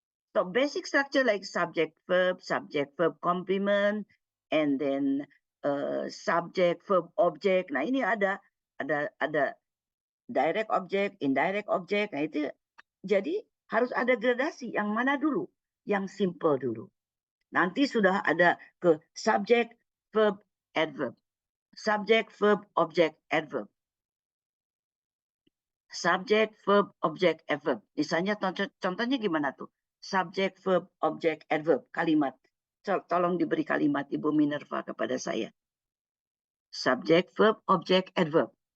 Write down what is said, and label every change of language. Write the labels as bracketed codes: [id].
[en] So basic structure like subject verb complement, and then subject verb object. [id] Nah, ini ada direct object, indirect object. Nah, itu jadi harus ada gradasi. Yang mana dulu? Yang simple dulu. Nanti sudah ada ke subject verb adverb. [en] Subject verb object adverb. Subject verb object adverb. [id] Misalnya contohnya gimana tuh? Subject, verb, object, adverb, kalimat. Tolong diberi kalimat Ibu Minerva kepada saya. [en] Subject, verb, object, adverb.